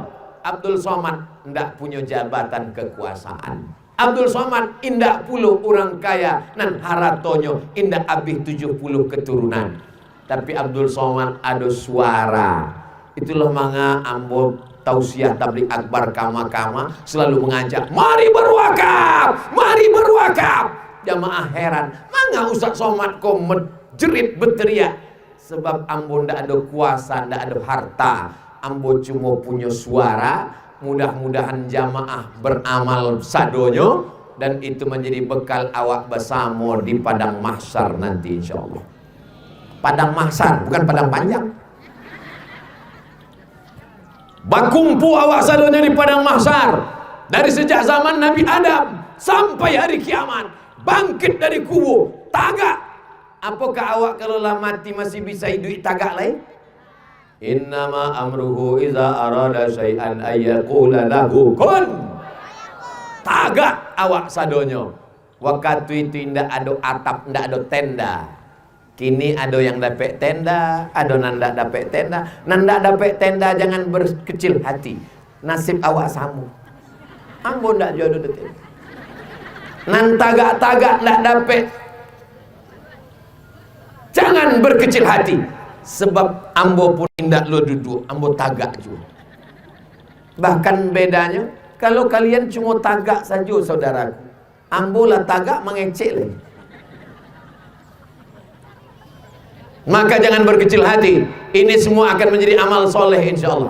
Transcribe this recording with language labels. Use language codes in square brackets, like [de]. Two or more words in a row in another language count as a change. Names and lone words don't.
[id] Abdul Somad tidak punya jabatan kekuasaan. [min] Abdul Somad indak puluh orang kaya nan haratonyo indak habis 70 keturunan. [id] Tapi Abdul Somad ada suara. [min] Itulah manga ambo tausiah tablik akbar kama-kama [id] selalu mengajak, mari berwakaf, mari berwakaf. Jamaah heran, manga Ustaz Somad kok menjerit berteriak. [min] Sebab ambo ndak ada kuasa, ndak ada harta. Ambo cuma punya suara. [id] Mudah-mudahan jamaah beramal sadonyo dan itu menjadi bekal awak bersama di padang mahsyar nanti insyaallah. Padang mahsyar bukan padang panjang. [min] Bakumpu awak sadonyo di padang mahsyar dari sejak zaman Nabi Adam sampai hari kiamat, bangkit dari kubur, tagak. Apakah awak kalau lah mati masih bisa hidup tagak lain? [ar] Innama amruhu iza arada syai'an ayyaqula lahu kun. [min] Tagak awak sadonyo. Waktu itu ndak ada atap, ndak ada tenda. Kini ada yang dapat tenda, ada yang ndak dapat tenda. Nan ndak dapat tenda jangan berkecil hati. Nasib awak samu. Ambo ndak jodoh detik. Nan tagak-tagak ndak dapat. [id] Jangan berkecil hati. [min] Sebab ambo pun indak lo duduk, ambo tagak juga. Bahkan bedanya, kalau kalian cuma tagak saja saudaraku, ambo lah tagak mengecek lagi. [id] Maka jangan berkecil hati. Ini semua akan menjadi amal soleh insyaallah.